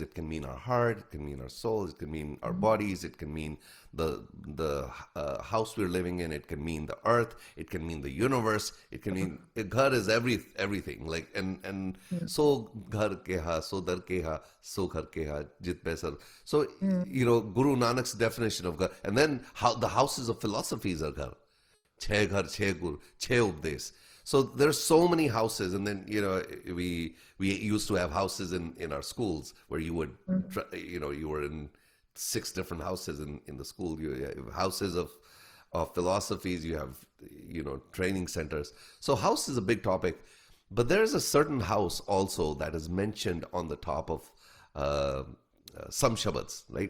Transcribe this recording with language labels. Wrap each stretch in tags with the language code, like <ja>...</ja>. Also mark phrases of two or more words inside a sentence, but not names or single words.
<en>It can mean our heart, it can mean our souls, it can mean our bodies, it can mean the house we're living in, it can mean the earth, it can mean the universe, it can mean ghar is everything. Like and</en> <pa>ਸੋ ਘਰ ਕੇਹਾ ਸੋ ਦਰ ਕੇਹਾ ਸੋ ਘਰ ਕੇਹਾ ਜਿਤ ਬੇਸਰ.</pa> <en>So Guru Nanak's definition of ghar, and then how the houses of philosophies are ghar.</en> <pa>ਛੇ ਘਰ ਛੇ ਗੁਰ ਛੇ ਉਪਦੇਸ.</pa> <en>So there's so many houses, and then we used to have houses in our schools where you would you were in 6 different houses in the school. You have houses of philosophies. You have training centers. So house is a big topic, but there is a certain house also that is mentioned on the top of some shabads, right?</en>